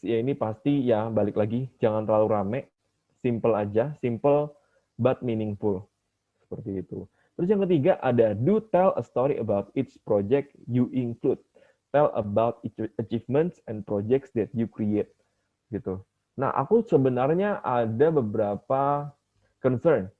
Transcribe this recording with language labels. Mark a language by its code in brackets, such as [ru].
[id] Ya ini pasti ya balik lagi jangan terlalu rame. [en] Simple aja, simple but meaningful. [id] Seperti itu. Terus yang ketiga ada [en] do tell a story about each project you include. Tell about achievements and projects that you create. [id] Gitu. Nah, aku sebenarnya ada beberapa concern.